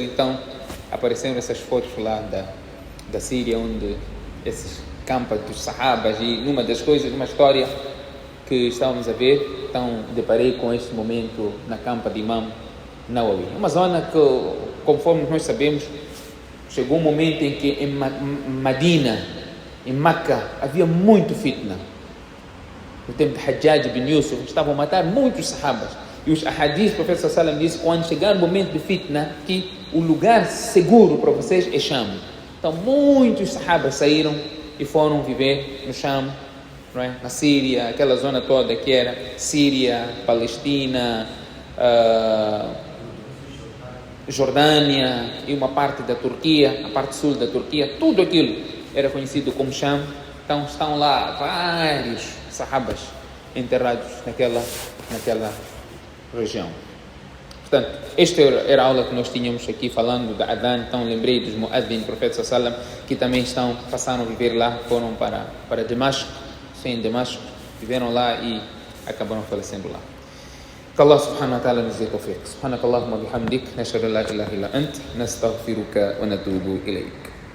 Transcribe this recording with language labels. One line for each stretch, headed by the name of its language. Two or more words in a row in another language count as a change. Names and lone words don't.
Portuguese: Então apareceram essas fotos lá da Síria, onde esses campos dos sahabas, e numa das coisas, uma história que estávamos a ver, então deparei com este momento na campa de Imam Nawawi. Uma zona que, conforme nós sabemos, chegou um momento em que em Medina, em Meca, havia muito fitna. No tempo de Hajjaj bin Yusuf, estavam a matar muitos sahabas. E os ahadis, o profeta
Arabic: صلى الله عليه وسلم
Portuguese: disse, quando chegar o momento de fitna, que o lugar seguro para vocês é Sham. Então muitos sahabas saíram e foram viver no Sham, não é? Na Síria, aquela zona toda que era Síria, Palestina, Jordânia e uma parte da Turquia, a parte sul da Turquia, tudo aquilo era conhecido como Sham. Então estão lá vários sahabas enterrados naquela região. Portanto, esta era a aula que nós tínhamos aqui falando da Adhan. Então lembrei dos muezzin do profeta
Arabic: صلى الله عليه وسلم,
Portuguese: que também passaram a viver lá, foram para Damasco, em Damasco, viveram lá e acabaram falecendo lá.
Arabic: Que الله سبحانه وتعالى
Portuguese: nos dê
Arabic: tawfiq. سبحانك اللهم وبحمدك نشهد أن لا إله إلا أنت نستغفرك ونتوب إليك.